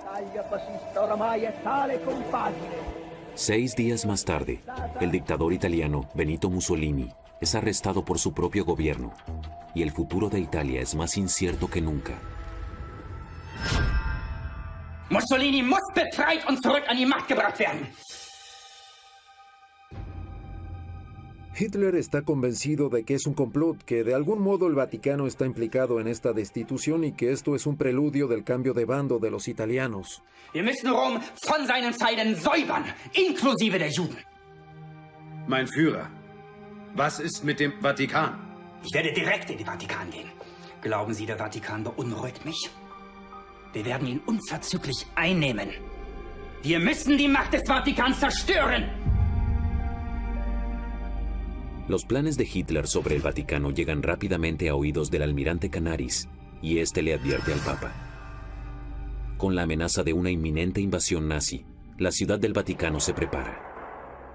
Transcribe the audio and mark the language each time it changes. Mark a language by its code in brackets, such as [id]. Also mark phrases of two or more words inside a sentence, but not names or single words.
[es] 6 días más tarde, el dictador italiano Benito Mussolini es arrestado por su propio gobierno, y el futuro de Italia es más incierto que nunca. [de] Mussolini muss befreit und zurück an die Macht gebracht werden. [es] Hitler está convencido de que es un complot, que de algún modo el Vaticano está implicado en esta destitución y que esto es un preludio del cambio de bando de los italianos. [de] Wir müssen Rom von seinen Feinden säubern, inklusive der Juden. Mein Führer, was ist mit dem Vatikan? Ich werde direkt in den Vatikan gehen. Glauben Sie, der Vatikan beunruhigt mich? Wir werden ihn unverzüglich einnehmen. Wir müssen die Macht des Vatikans zerstören. [es] Los planes de Hitler sobre el Vaticano llegan rápidamente a oídos del almirante Canaris, y este le advierte al Papa. Con la amenaza de una inminente invasión nazi, la ciudad del Vaticano se prepara.